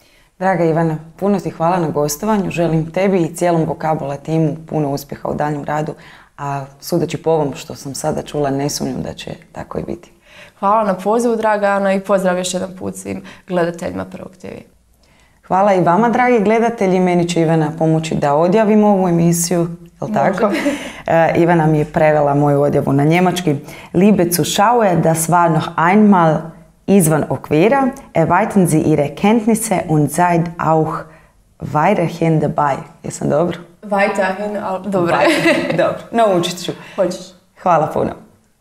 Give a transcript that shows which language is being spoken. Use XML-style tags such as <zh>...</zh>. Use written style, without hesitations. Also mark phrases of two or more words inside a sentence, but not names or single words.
<hr>Draga Ivana, puno ti hvala na gostovanju. Želim tebi i cijelom Vokabula timu puno uspjeha u daljnjem radu, a sudeći po ovom što sam sada čula, ne sumnjam da će tako i biti. Hvala na pozivu, draga Ana, i pozdrav još jedan put svim gledateljima Prvog TV. Hvala i vama, dragi gledatelji. Meni će Ivana pomoći da odjavim ovu emisiju, jel' tako? Ivana mi je prevela moju odjavu na njemački.</hr> <de>Liebe Zuschauer, das war noch einmal izvan okvira. Erweitern Sie Ihre Kenntnisse und seid auch weiterhin dabei.</de> <hr>Jesam dobro? Weiterhin, ali dobro. Dobro, naučit ću. Hoćeš. Hvala puno.</hr>